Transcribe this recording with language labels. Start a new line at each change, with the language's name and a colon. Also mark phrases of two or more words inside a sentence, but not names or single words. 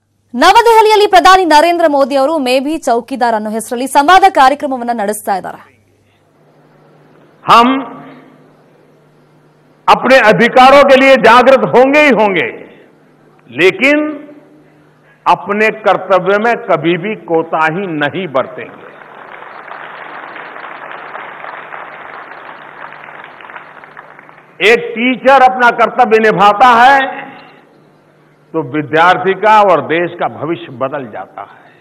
Kannada: ನವದೆಹಲಿಯಲ್ಲಿ ಪ್ರಧಾನಿ ನರೇಂದ್ರ ಮೋದಿ ಅವರು ಮೇ ಭಿ ಚೌಕಿದಾರ್ ಅನ್ನೋ ಹೆಸರಲ್ಲಿ ಸಂವಾದ ಕಾರ್ಯಕ್ರಮವನ್ನು ನಡೆಸ್ತಾ ಇದ್ದಾರೆ.
Hindi: हम अपने अधिकारों के लिए जागृत होंगे ही होंगे, लेकिन अपने कर्तव्य में कभी भी कोताही नहीं बरतेंगे. एक टीचर अपना कर्तव्य निभाता है तो विद्यार्थी का और देश का भविष्य बदल जाता है.